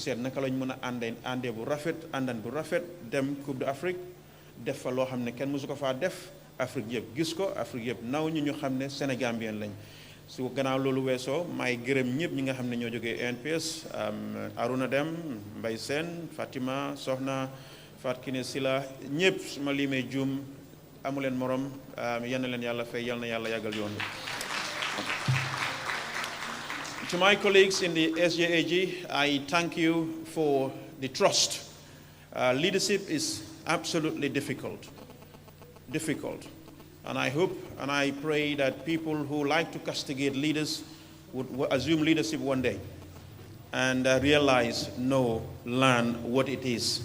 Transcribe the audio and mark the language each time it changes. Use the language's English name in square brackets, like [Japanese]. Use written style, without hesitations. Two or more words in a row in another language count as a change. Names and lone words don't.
[Wolof] seet naka lañ mën a àndee bu rafet àndan bu rafet dem Coupe d'Afrique def fa loo xam ne kenn mësu ko faa def Afrique yëpp gis ko Afrique yëpp naw ñu xam ne Sénégambien lañ su gannaaw loolu weesoo maay gërëm ñëpp ñi nga xam ne ñoo jógee ANPS Aruna Dem Mbay Seen Fatima Soxna Fat Kine Sila ñëpp su ma limee juum amu leen morom yal na leen yàlla fay yal na yàlla yàggal yoon bi. [English] To my colleagues in the SJAG, I thank you for the trust. Leadership is absolutely difficult. And I hope and I pray that people who like to castigate leaders would assume leadership one day and realize, learn what it is.